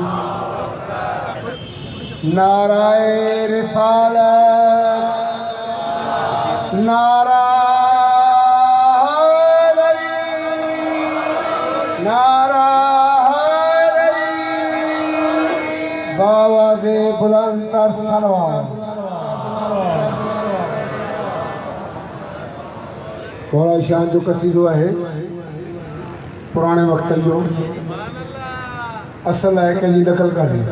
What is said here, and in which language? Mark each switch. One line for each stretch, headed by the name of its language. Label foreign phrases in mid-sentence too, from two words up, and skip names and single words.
Urdu: नाराए रिसालत, नारा हैदरी, नारा हैदरी, बावाज़े बुलंदतर सलवात।
Sindhi: थोड़ा शान जो कसीदो है पुराने वक्त जो
Urdu: असल है कि नकल कर